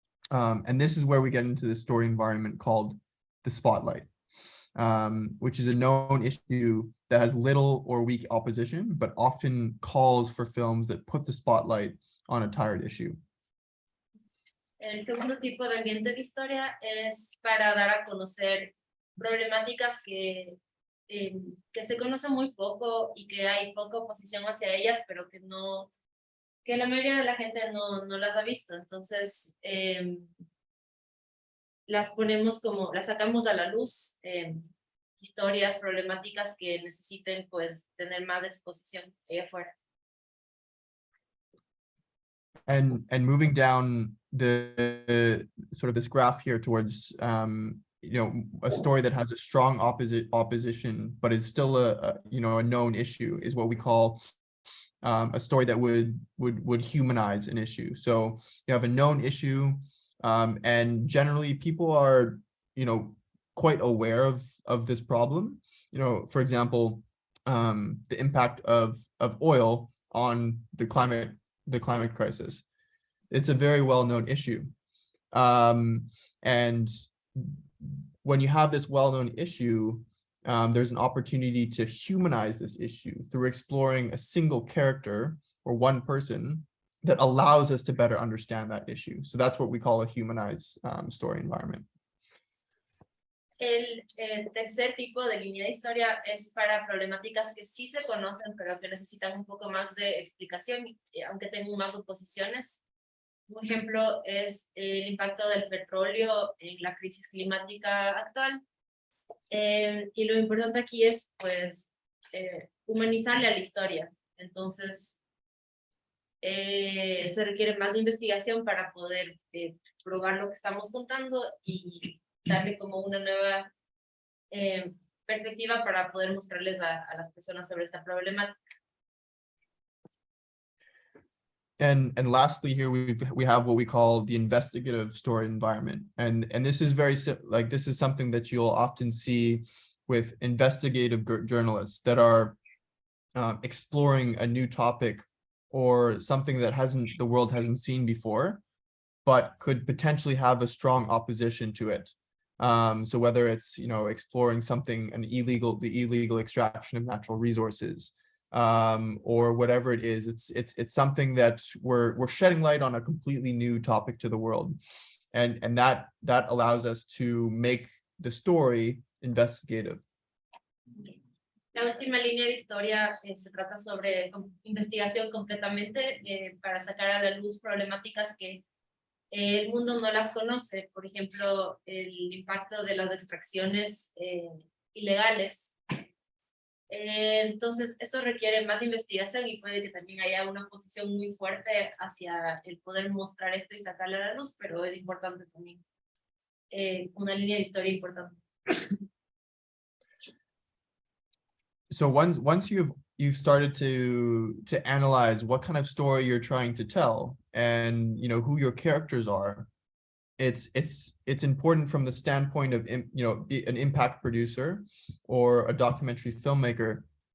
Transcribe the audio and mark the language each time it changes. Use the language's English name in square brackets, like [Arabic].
[English] And this is where we get into the story environment called the spotlight, which is a known issue that has little or weak opposition, but often calls for films that put the spotlight on a tired issue. [Spanish] El segundo tipo de ambiente de historia es para dar a conocer problemáticas que se conocen muy poco y que hay poca oposición hacia ellas, pero que que la mayoría de la gente no las ha visto. Entonces, las ponemos como, las sacamos a la luz, historias, problemáticas que necesiten pues tener más exposición allá afuera. [English] And moving down the sort of this graph here towards a story that has a strong opposition, but it's still a known issue, is what we call a story that would humanize an issue. So you have a known issue, and generally people are quite aware of this problem. For example, the impact of oil on the climate crisis. It's a very well-known issue. And when you have this well-known issue, there's an opportunity to humanize this issue through exploring a single character or one person that allows us to better understand that issue. So that's what we call a humanized story environment. [Spanish] El tercer tipo de línea de historia es para problemáticas que sí se conocen, pero que necesitan un poco más de explicación, aunque tengan más oposiciones. Un ejemplo es el impacto del petróleo en la crisis climática actual. Y lo importante aquí es, pues, humanizarle a la historia. Entonces, se requiere más de investigación para poder probar lo que estamos contando y darle como una nueva perspectiva para poder mostrarles a las personas sobre esta problemática. [English] And lastly, here we have what we call the investigative story environment, and this is this is something that you'll often see with investigative journalists that are exploring a new topic or something that the world hasn't seen before, but could potentially have a strong opposition to it. So whether it's exploring something, the illegal extraction of natural resources, or whatever it is, it's something that we're shedding light on a completely new topic to the world, and that allows us to make the story investigative. [Spanish] La última línea de historia se trata sobre investigación completamente para sacar a la luz problemáticas que el mundo no las conoce. Por ejemplo, el impacto de las extracciones ilegales. Entonces, esto requiere más investigación y puede que también haya una posición muy fuerte hacia el poder mostrar esto y sacarle a la luz, pero es importante también, una línea de historia importante. [English] So once you've started to analyze what kind of story you're trying to tell and who your characters are, it's important from the standpoint of an impact producer or a documentary filmmaker.